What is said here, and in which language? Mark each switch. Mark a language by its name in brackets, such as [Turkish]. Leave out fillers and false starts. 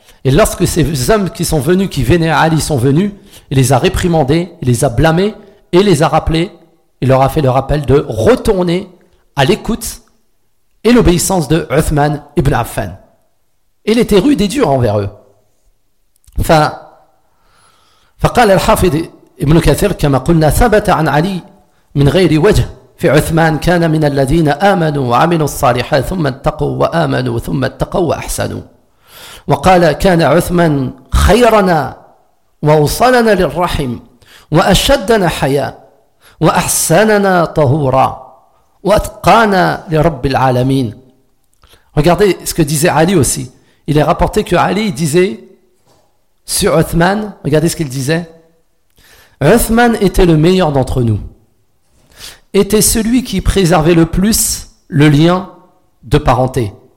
[French] Et lorsque ces hommes qui sont venus, qui venaient à Ali, sont venus, il les a réprimandés, il les a blâmés, et les a rappelés, il leur a fait le rappel de retourner à l'écoute et l'obéissance de Uthman ibn Affan. Il était rude et dur envers eux. [Arabic] فقال الحافظ ابن كثير كما قلنا ثبت عن علي من غير وجه في عثمان كان من الذين آمنوا وعملوا الصالحات ثم اتقوا وآمنوا ثم اتقوا وأحسنوا وقال كان عثمان خيرنا ووصلنا للرحم وأشدنا حياء وأحسننا طهورا وأتقانا لرب العالمين. [French] Regardez ce que disait Ali aussi. Il est rapporté que Ali disait sur Uthman, regardez ce qu'il disait. Uthman était le meilleur d'entre nous. Était celui qui préservait le plus le lien de parenté.